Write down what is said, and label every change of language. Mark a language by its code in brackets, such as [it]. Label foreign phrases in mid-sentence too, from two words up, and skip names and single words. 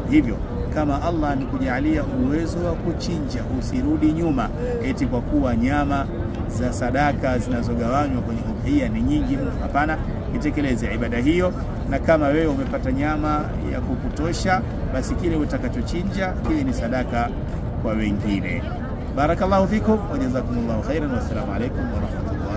[sw] Hivyo kama Allah amekujalia uwezo wa kuchinja, usirudi nyuma eti kwa kuwa nyama za sadaka zinazogawanywa kwenye udhiya ni nyingi. Hapana, itekeleze ibada hiyo, na kama wewe umepata nyama ya kukutosha, basi kile utakachochinja kile ni sadaka kwa wengine. [ar] بارك الله فيكم وجزاكم الله خيرا والسلام عليكم ورحمة الله.